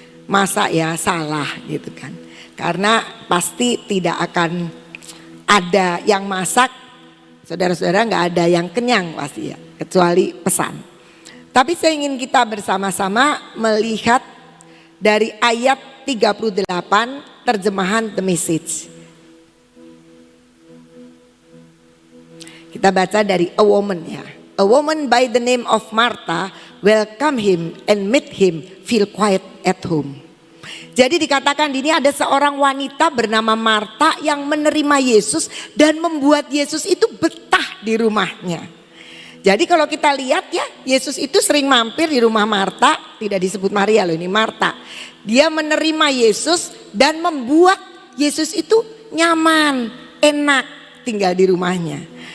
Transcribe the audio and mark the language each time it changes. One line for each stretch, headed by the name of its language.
Indonesian: Masa ya salah gitu kan. Karena pasti tidak akan ada yang masak, saudara-saudara, nggak ada yang kenyang pasti ya, kecuali pesan. Tapi saya ingin kita bersama-sama melihat dari ayat 38 terjemahan The Message. Kita baca dari
English: A Woman
Indonesian: ya.
English: A woman by the name of Martha welcome him and made him feel quiet at home.
Indonesian: Jadi dikatakan ini ada seorang wanita bernama Marta yang menerima Yesus dan membuat Yesus itu betah di rumahnya. Jadi kalau kita lihat ya, Yesus itu sering mampir di rumah Marta, tidak disebut Maria loh, ini Marta. Dia menerima Yesus dan membuat Yesus itu nyaman, enak tinggal di rumahnya.